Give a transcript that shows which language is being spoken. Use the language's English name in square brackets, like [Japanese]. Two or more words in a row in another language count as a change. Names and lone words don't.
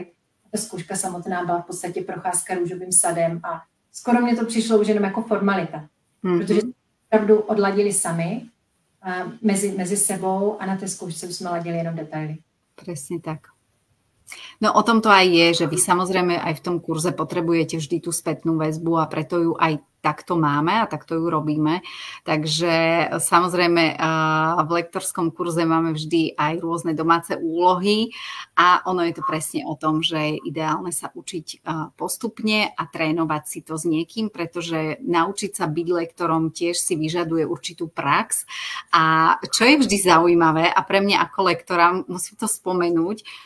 [Czech] A ta zkouška samotná byla v podstatě procházka růžovým sadem a skoro mě to přišlo už jenom jako formalita, protože jsme opravdu odladili sami mezi sebou a na té zkoušce jsme ladili jenom detaily. [Slovak] Presne tak. No o tom to aj je, že vy samozrejme aj v tom kurze potrebujete vždy tú spätnú väzbu a preto ju aj takto máme a takto ju robíme. Takže samozrejme v lektorskom kurze máme vždy aj rôzne domáce úlohy a ono je to presne o tom, že je ideálne sa učiť postupne a trénovať si to s niekým, pretože naučiť sa byť lektorom tiež si vyžaduje určitú prax a čo je vždy zaujímavé a pre mňa ako lektora musím to spomenúť,